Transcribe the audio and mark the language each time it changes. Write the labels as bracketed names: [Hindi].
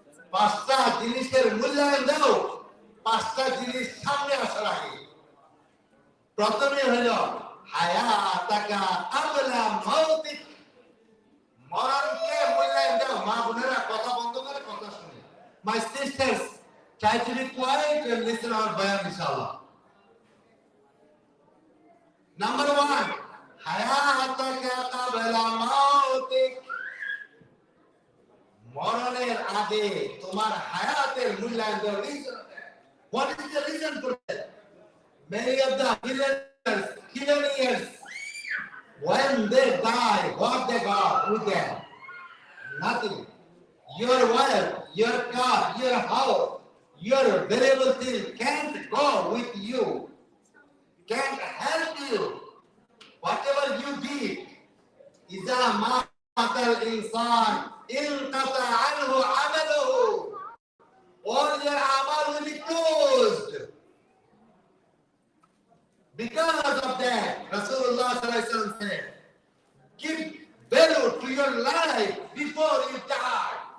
[Bangla] পাঁচটা জিনিসের মূল্যায়ন দাও পাঁচটা জিনিস সামনে আসার আগে। প্রথমে হলো [Arabic] হায়াতাকা ক্বাবলা মাউতিক, [Bangla] মরণকে মূল্যায়ন দাও। মা বোনেরা কথা বন্ধ করে কথা শুনে। [English] My sisters, try to be quiet and listen our bayan inshallah. Number 1, [Arabic] হায়াতাকা ক্বাবলা মাউতিক, [Bangla] মরণের আগে তোমার হায়াতের মূল্যায়ন দাও। [English] What is the reason for that? Many of the billionaires, when they die, what they got with them? Nothing. Your wealth, your car, your house, your valuable thing can't go with you, can't help you. Whatever you did, [Arabic] إذا مات الإنسان انقطع عنه عمله. [English] All your amal will be closed. Because of that, Rasulullah sallallahu alaihi wasallam said, give value to your life before you die.